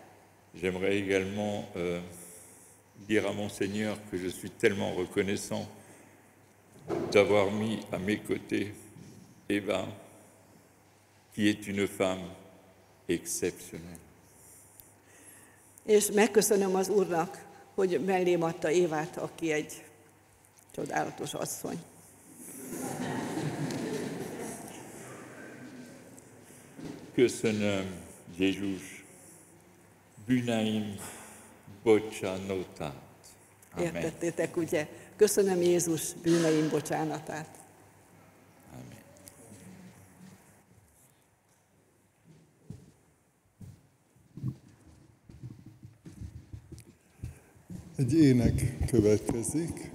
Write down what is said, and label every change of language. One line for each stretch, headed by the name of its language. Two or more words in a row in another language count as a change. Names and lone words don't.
French: J'aimerais également dire à mon Seigneur que je suis tellement reconnaissant d'avoir mis à mes côtés Eva, qui est une femme exceptionnelle.
Hungarian: És megköszönöm az Úrnak, hogy mellém adta Évát, aki egy csodálatos asszony. Köszönöm, Jézus, bűneim bocsánatát. Amen. Értettétek, ugye? Köszönöm Jézus bűneim bocsánatát. Amen. Egy ének következik.